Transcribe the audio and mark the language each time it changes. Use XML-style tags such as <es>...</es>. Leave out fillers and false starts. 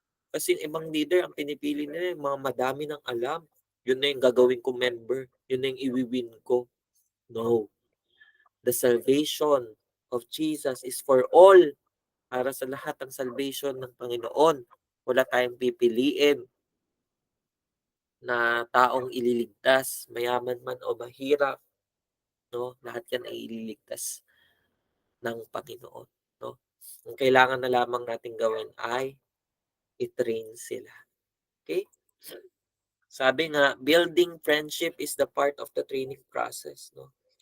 <tl>Kasi yung ibang leader, ang pinipili nila yung mga madami ng alam. Yun na yung gagawin ko member. Yun na yung iwiwin ko. No.</tl> <en>The salvation of Jesus is for all.</en> <tl>Para sa lahat ng salvation ng Panginoon. Wala tayong pipiliin na taong ililigtas, mayaman man o mahirap, no? Lahat 'yan ay ililigtas ng Panginoon, no? Ang kailangan na lamang nating gawin ay i-train sila. Okay? Sabi nga,</tl> <en>building friendship is the part of the training process, no?</en>